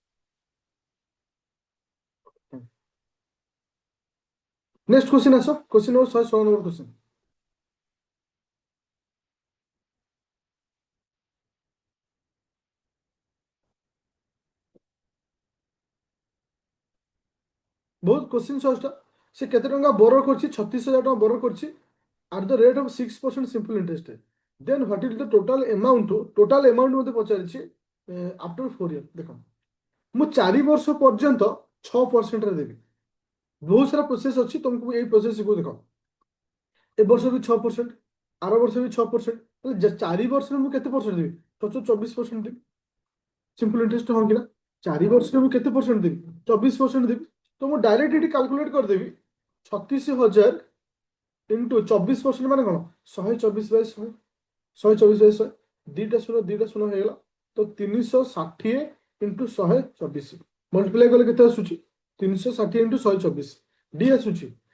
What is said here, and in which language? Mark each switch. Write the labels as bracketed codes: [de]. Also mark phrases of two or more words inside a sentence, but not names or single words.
[en] next question [or] ଆସ [en] question number [or] 116 କ୍ୱେଶ୍ଚନ ବହୁତ କ୍ୱେଶ୍ଚନ ସହଜଟା ସେ କେତେ ଟଙ୍କା ବୋର କରିଛି 36,000 ଟଙ୍କା ବୋର କରିଛି [en] at the rate of 6% simple interest then what is the total amount [or] ମୋତେ ପଚାରିଛି [en] after 4 years [or] ଦେଖ ମୁଁ [en] 4 [or] ବର୍ଷ ପର୍ଯ୍ୟନ୍ତ 6%ରେ ଦେବି ବହୁତ ସାରା ପ୍ରୋସେସ ଅଛି ତମକୁ ଏଇ ପ୍ରୋସେସ ଶିଖୁ ଦେଖ ଏ ବର୍ଷ ବି 6% ଆର ବର୍ଷ ବି 6% ତାହେଲେ 4 ବର୍ଷରେ ମୁଁ କେତେ ପରସେଣ୍ଟ ଦେବି 24% ଦେବି [en] simple interest [or] ହଁ କିନା 4 ବର୍ଷରେ ମୁଁ କେତେ ପରସେଣ୍ଟ ଦେବି 24% ଦେବି ତ ମୁଁ ଡାଇରେକ୍ଟ ଏଠି କାଲକୁଲେଟ କରିଦେବି 36,000 ଇଣ୍ଟୁ 24% ମାନେ କ'ଣ 124/100 124/100 ଦିଟା ଶୂନ ହେଇଗଲା ତ 360 ଇଣ୍ଟୁ 124 ମଲ୍ଟିପ୍ଲାଏ କଲେ କେତେ ଆସୁଛି 360 ଇଣ୍ଟୁ 124 ଡି ଆସୁଛି